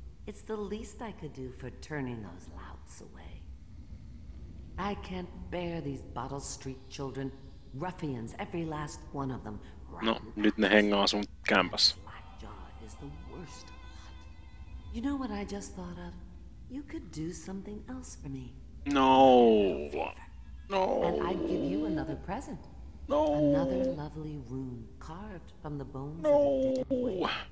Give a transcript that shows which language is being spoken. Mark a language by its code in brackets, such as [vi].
[en] It's the least I could do for turning those louts away. I can't bear these Bottle Street children. Ruffians, every last one of them. [fi] No, nyt ne hengaa sun kämpässä. [en] Slackjaw is the worst of lot. You know what I just thought of? You could do something else for me. No. No. And I'd give you another present. No. Another lovely rune carved from the bones of a dead whale.